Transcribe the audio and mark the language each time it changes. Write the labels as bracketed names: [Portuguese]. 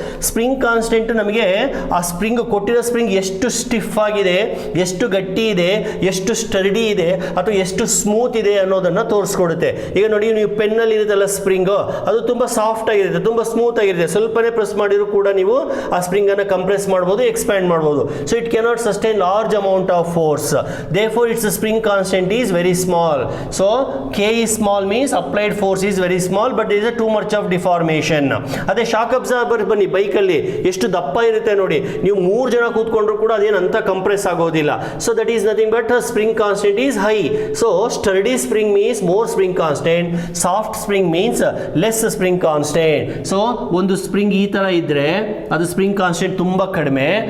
[Kannada] Spring constant ನಮಗೆ ಆ spring ಕೊಟ್ಟಿರೋ ಸ್ಪ್ರಿಂಗ್ ಎಷ್ಟು ಸ್ಟಿಫ್ ಆಗಿದೆ, ಎಷ್ಟು ಗಟ್ಟಿ ಇದೆ, ಎಷ್ಟು ಸ್ಟರ್ಡಿ ಇದೆ, ಅಥವಾ ಎಷ್ಟು ಸ್ಮೂತ್ ಇದೆ ಅನ್ನೋದನ್ನ ತೋರಿಸ್ಕೊಡುತ್ತೆ. ಈಗ ನೋಡಿ, ನೀವು ಪೆನ್ನಲ್ಲಿ ಇರುತ್ತಲ್ಲ ಸ್ಪ್ರಿಂಗ್, ಅದು ತುಂಬಾ ಸಾಫ್ಟ್ ಆಗಿರುತ್ತೆ, ತುಂಬಾ ಸ್ಮೂತ್ ಆಗಿರುತ್ತೆ. ಸ್ವಲ್ಪನೇ ಪ್ರೆಸ್ ಮಾಡಿದ್ರು ಕೂಡ ನೀವು ಆ ಸ್ಪ್ರಿಂಗ್ ಅನ್ನ ಕಂಪ್ರೆಸ್ ಮಾಡಬಹುದು, ಎಕ್ಸ್ಪ್ಯಾಂಡ್ ಮಾಡಬಹುದು. [English] So it cannot sustain large amount of force. Therefore it's spring constant is very small. So k is small means applied force is very small, but there is a too much of deformation. [Kannada] ಅದೇ shock absorber ಬನ್ನಿ, ಬೈಕಲ್ಲಿ ಎಷ್ಟು ದಪ್ಪ ಇರುತ್ತೆ ನೋಡಿ, ನೀವು 3 ಜನ ಕೂತ್ಕೊಂಡ್ರು ಕೂಡ ಅದೇನಂತ ಕಂಪ್ರೆಸ್ ಆಗೋದಿಲ್ಲ. [English] So that is nothing but spring constant is high. So sturdy spring means more spring constant, soft spring means less spring constant. [Kannada] So ಒಂದು ಸ್ಪ್ರಿಂಗ್ ಈ ತರ ಇದ್ರೆ ಅದು ಸ್ಪ್ರಿಂಗ್ ಕಾನ್ಸ್ಟೆಂಟ್ ತುಂಬಾ ಕಡಿಮೆ.